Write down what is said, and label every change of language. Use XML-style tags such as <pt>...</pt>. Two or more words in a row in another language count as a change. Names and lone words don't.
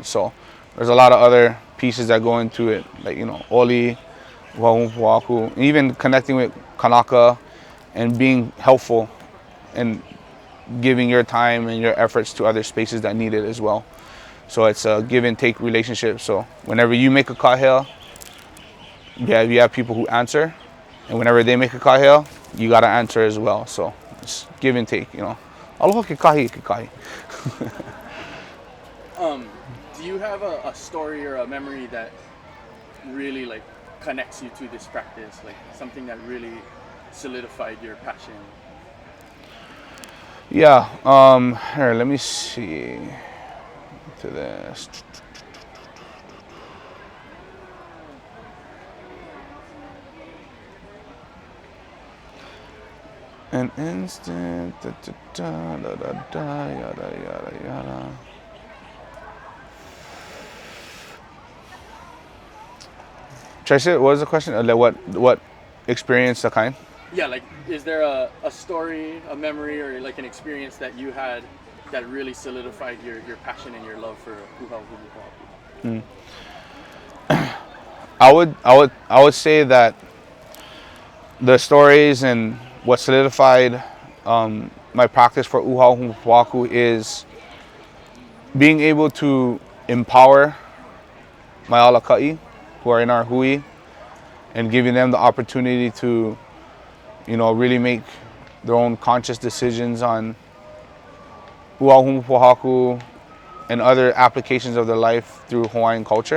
<en>So there's a lot of other pieces that go into it, like oli,</en> <haw>ʻUhau Humu Pōhaku,</haw> <en>and even connecting with Kanaka and being helpful and giving your time and your efforts to other spaces that need it as well. So it's a give and take relationship. So whenever you make a kahea, you have people who answer, and whenever they make a kahea, you gotta answer as well. So it's give and take,</en> <haw>Aloha ke kahi ke kahi.</haw> <en>Do you have a story or a memory that really like connects you to this practice, like something that really solidified your passion? Yeah, here, let me see to this. An instant, da, da, da, da, da, yada, yada, yada. Tracy, what was the question? What experience the kind? Yeah, like, is there a story, a memory, or like an experience that you had that really solidified your passion and your love for</en> <haw>ʻUhau Humu Pōhaku?</haw> <en>I would say that the stories and what solidified my practice for</en> <haw>ʻUhau Humu Pōhaku</haw> <en>is being able to empower my alakaʻi who are in our hui, and giving them the opportunity to really make their own conscious decisions on</en> <haw>ʻUhau Humu Pōhaku</haw> <en>and other applications of their life through Hawaiian culture.</en>